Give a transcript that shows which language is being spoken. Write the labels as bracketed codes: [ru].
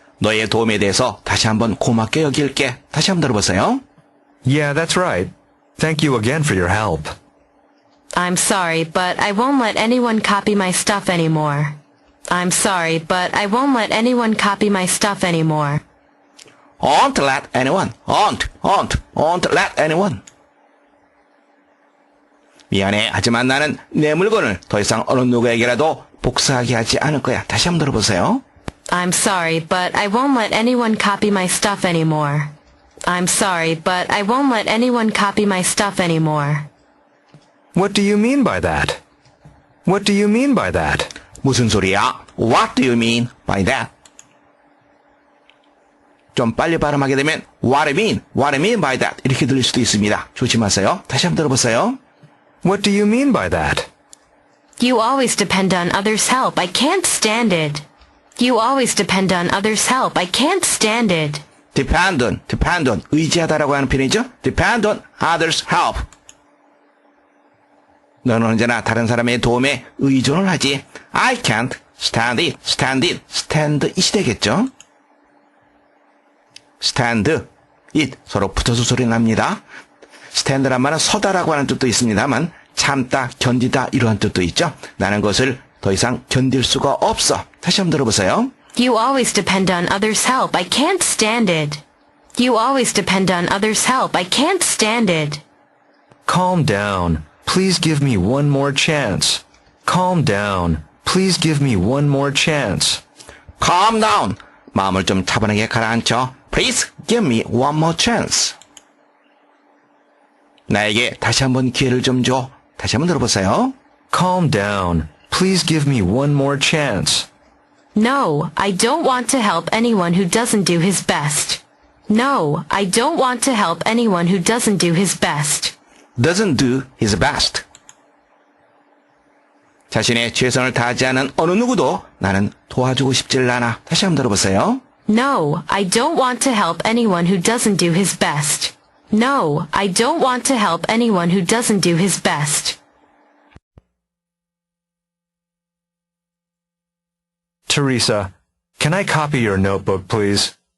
[ko] 너의 도움에 대해서 다시 한번 고맙게 여길게. 다시 한번 들어보세요. [en] Yeah, that's right. Thank you again for your help. I'm sorry, but I won't let anyone copy my stuff anymore. I'm sorry, but I won't let anyone copy my stuff anymore. Won't let anyone. Won't let anyone. [ko] 미안해. 하지만 나는 내 물건을 더 이상 어느 누구에게라도 복사하게 하지 않을 거야. 다시 한번 들어보세요. [en] I'm sorry, but I won't let anyone copy my stuff anymore. I'm sorry, but I won't let anyone copy my stuff anymore. What do you mean by that? What do you mean by that? [ko] 무슨 소리야? [en] What do you mean by that? [ko] 좀 빨리 발음하게 되면 [en] What I mean by that [ko] 이렇게 들릴 수도 있습니다. 조심하세요. 다시 한번 들어보세요. [en] What do you mean by that? You always depend on others' help. I can't stand it. You always depend on others' help. I can't stand it. [ko] Depend on, 의지하다라고 하는 표현이죠. [en] Depend on others' help. [ko] 너는 언제나 다른 사람의 도움에 의존을 하지. [en] I can't stand it이 [ko] 되겠죠. stand it 서로 붙어서 소리 납니다. stand란 말은 서다라고 하는 뜻도 있습니다만 참다, 견디다 이러한 뜻도 있죠. 나는 것을 더 이상 견딜 수가 없어. 다시 한번 들어보세요. [en] You always depend on others' help. I can't stand it. You always depend on others' help. I can't stand it. Calm down. Please give me one more chance. Calm down. Please give me one more chance. Calm down. [ko] 마음을 좀 차분하게 가라앉혀. [en] Please give me one more chance. [ko] 나에게 다시 한번 기회를 좀 줘. 다시 한번 들어보세요. [en] Calm down. Please give me one more chance. No, I don't want to help anyone who doesn't do his best. No, I don't want to help anyone who doesn't do his best. Doesn't do his best. [ko] 자신의 최선을 다하지 않은 어느 누구도 나는 도와주고 싶질 않아. 다시 한번 들어보세요. [en] No, I don't want to help anyone who doesn't do his best. No, I don't want to help anyone who doesn't do his best. Teresa, can I copy your notebook, please?